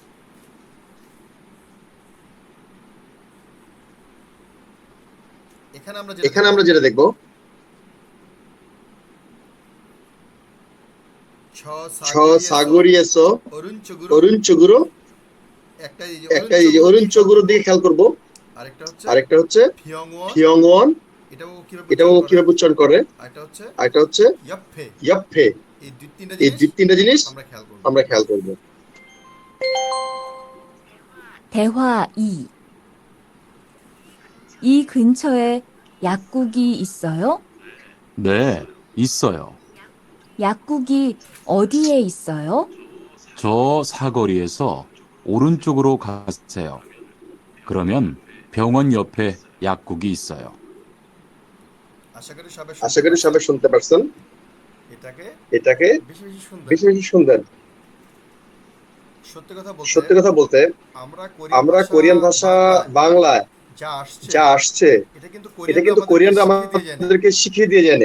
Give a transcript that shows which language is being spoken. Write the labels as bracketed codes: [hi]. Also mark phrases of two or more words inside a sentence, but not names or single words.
[bn] এখানে আমরা যেটা দেখব [ko] 저 사거리에서 오른쪽으로, [bn] একটা এই যে অরুণচুগুরো দিকে খেয়াল করব। আরেকটা হচ্ছে ফিয়ংওয়ান, এটাও কিভাবে উচ্চারণ করে। আরেকটা হচ্ছে ইয়াপ্পে। এই তিনটা জিনিস আমরা খেয়াল করব। [ko] 대화 2. 이 근처에 약국이 있어요? 네, 있어요. 약국이 어디에 있어요? 저 사거리에서 오른쪽으로 가세요. 그러면 병원 옆에 약국이 있어요. [bn] আশা করি সবাই শুনতে পারছেন। এটাকে বেশি বেশি শুনবেন। সত্যি কথা বলতে আমরা কোরিয়ান ভাষা বাংলায় যা আসছে এটা কিন্তু কোরিয়ানরা আমাদেরকে শিখিয়ে দিয়ে জানে।